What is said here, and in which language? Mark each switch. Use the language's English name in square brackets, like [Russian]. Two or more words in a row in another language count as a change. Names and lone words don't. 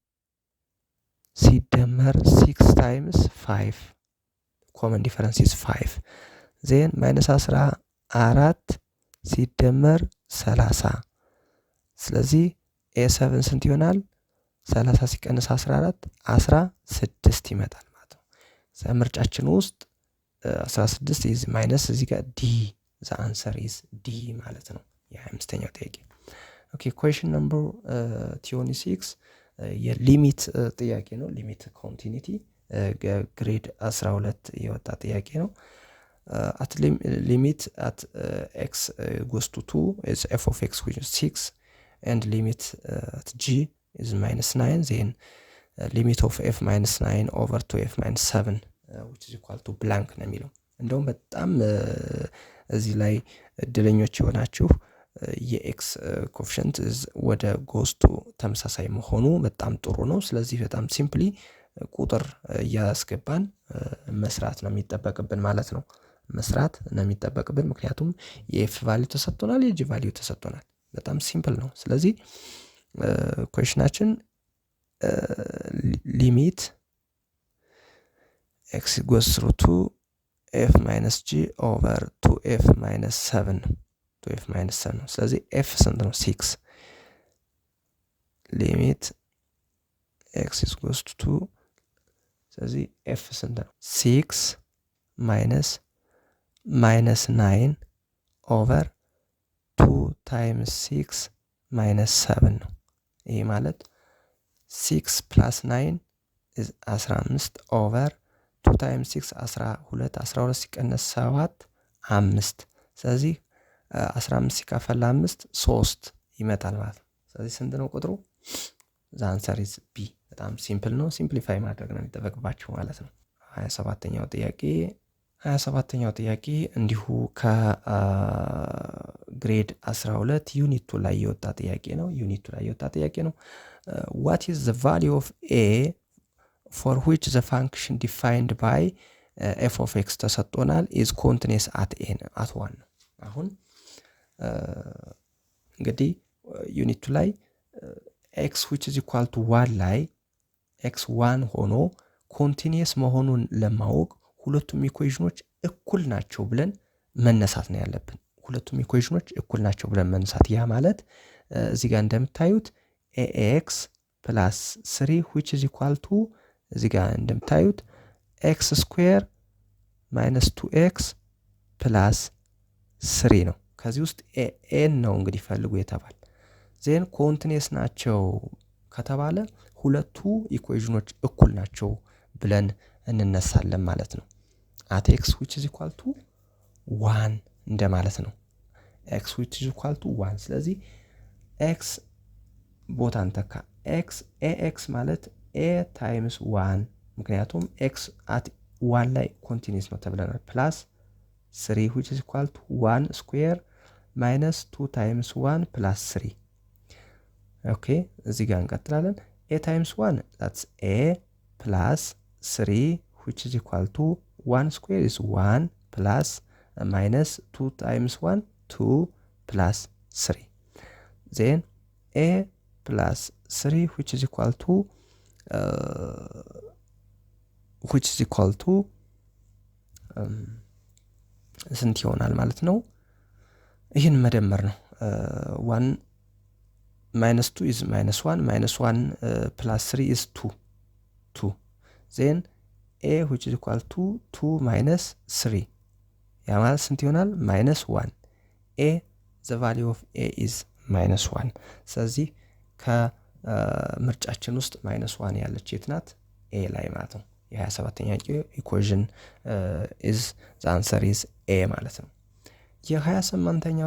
[English] ሲደመር 6 times 5 common difference is 5 ዜን minus 14 [Amharic] ሲደመር 30 ስለዚህ [English] a7 [Amharic] ስንት ይሆናል 30 ሲቀነስ 14 16 ይመጣል ማለት ነው ምርጫችን ውስጥ [English] 16 is minus [Amharic] እዚህ ጋር d [English] the answer is d [Amharic] ማለት ነው የ25ኛው ጥያቄ ኦኬ [English] question number 26 [Amharic] የሊሚት ጥያቄ ነው ሊሚት ኮንቲኒቲ ግሬድ 12 የወጣ ጥያቄ ነው [English] at limit at x goes to 2 is f of x which is 6 and limit at g is minus 9 then limit of f minus 9 over 2f minus 7 which is equal to blank [Amharic] ነው የሚለው እንደውም በጣም እዚህ ላይ እድለኞች ይሆናችሁ የኤክስ ኮኤፊሺየንት ወደ ጎስቱ ተመሳሳይ መሆኑ በጣም ጥሩ ነው ስለዚህ በጣም ሲምፕሊ ቁጥር ያስገባን መስራት ነው የሚጠበቅብን ማለት ነው መስራት ነው የሚጠበቅብን ምክንያቱም የኤፍ ቫልዩ ተሰጥቶናል የጂ ቫልዩ ተሰጥቶናል በጣም ሲምፕል ነው ስለዚህ ኩዌሽናችን [English] ሊሚት x goes through 2f minus g over 2f minus 7 2f minus 7 [Amharic] ስለዚህ f ስንት ነው [English] 6 ሊሚት x goes to 2 [Amharic] ስለዚህ f ስንት ነው [English] 6 minus 9 over 2 times 6 minus 7 [Amharic] ነው ይሄ ማለት [English] 6 plus 9 is 15 over 2 times 6 12 [Amharic] ሲቀነስ 7 5 ስለዚህ 15 ሲካፈል 5 3 ይመጣል ማለት ነው ስለዚህ ስንት ነው ቁጥሩ [English] the answer is b [Amharic] በጣም ሲምፕል ነው ሲምፕሊፋይ ማድረግ ነው የሚጠበቅባችሁ ማለት ነው 27ኛው ጥያቄ እንዲሁ ከግሬድ 12 ዩኒት 2 ላይ የወጣ ጥያቄ ነው [English] what is the value of a for which the function defined by f [Amharic] of x ተሰጥቶናል [English] is continuous at 1 [Amharic] ነው አሁን እንግዲህ ዩኒት 2 ላይ [English] x which is equal to 1 [Amharic] ላይ x 1 ሆኖ continuous መሆኑን ለማወቅ ሁለቱም ኢኩዌሽኖች እኩል ናቸው ብለን መነሳት ነው ያለብን ሁለቱም ኢኩዌሽኖች እኩል ናቸው ብለን መነሳት ያ ማለት እዚህ ጋር እንደምታዩት [English] ax plus 3 which is equal to [Amharic] እዚህ ጋር እንደምታዩት [English] x square minus 2x plus 3 [Amharic] ነው ከዚህ ውስጥ n ነው እንግዲህ ፈልጉ የተባለ ዜን ኮንቲኒየስ ናቸው ከተባለ ሁለቱ ኢኩዌሽኖች እኩል ናቸው ብለን እንነሳለን ማለት ነው [English] at x which is equal to 1 [Amharic] እንደማለት ነው [English] x which is equal to 1 [Amharic] ስለዚህ x ቦታን ተካ ax ማለት [English] a times 1 [Amharic] ምክንያቱም [English] x at 1 [Amharic] ላይ ኮንቲኒየስ ነው ተብለናል [English] plus 3 which is equal to 1 square minus 2 times 1 plus 3 [Amharic] ኦኬ እዚህ ጋር እንቀጥላለን [English] a times 1 that's a plus 3 which is equal to 1 square is 1 plus minus 2 times 1 2 plus 3. Then a plus 3 which is equal to [Amharic] ስንት ይሆናል ማለት ነው? ይህን መደመር ነው። [English] 1 minus 2 is minus 1 minus 1 plus 3 is 2. Then a which is equal to 2 minus 3 [Amharic] ያ ማለት ስንት ይሆናል? [English] minus 1. a the value of a is minus 1. [Amharic] ስለዚህ ከምርጫችን ውስጥ minus 1 ያለች የት ናት? a ላይ ማለት ነው። የ27ኛ ኢኩዌሽን [English] is the answer is a [Amharic] ማለት ነው። የ28ኛው